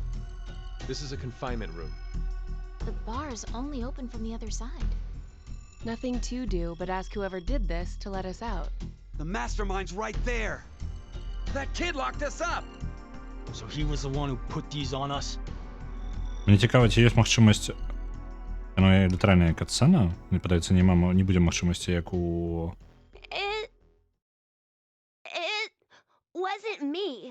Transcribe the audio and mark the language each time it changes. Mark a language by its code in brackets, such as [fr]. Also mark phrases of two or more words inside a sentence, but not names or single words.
[en] This is a confinement room. The bar's only open from the other side. Nothing to do but ask whoever did this to let us out. The mastermind's right there. That kid locked us up. So he was the one who put these on us? [be] Мне цікаво, ці є магчымасць... Ну, я літаральная катсцена. Мне падаецца, не будзе магчымасці, як у... [en] It wasn't me.